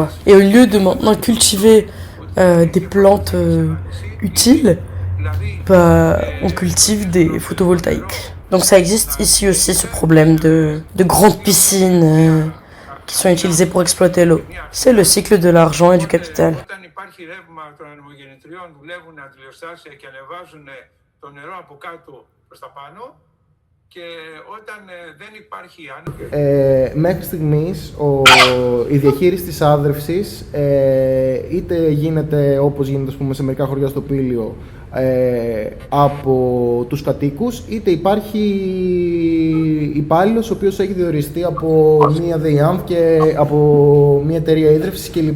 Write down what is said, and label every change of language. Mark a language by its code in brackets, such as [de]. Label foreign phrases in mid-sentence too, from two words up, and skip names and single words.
[fr] Et au lieu de maintenant cultiver des plantes utiles, on cultive des photovoltaïques. Donc ça existe ici aussi ce problème de grandes piscines qui sont utilisées pour exploiter l'eau. C'est le cycle de l'argent et du capital. [el] Όταν υπάρχει ρεύμα των ανεμογεννητριών, δουλεύουν αντιλιοστάσια και ανεβάζουν το νερό από κάτω προς τα πάνω. Και όταν δεν υπάρχει μέχρι στιγμής η διαχείριση της άρδευσης είτε γίνεται όπως γίνεται, ας πούμε, σε μερικά χωριά στο Πήλιο, από τους κατοίκους, είτε υπάρχει υπάλληλος ο οποίος έχει διοριστεί από μια ΔΕΙΑΜ και από μια εταιρεία ίδρυυσης κλπ.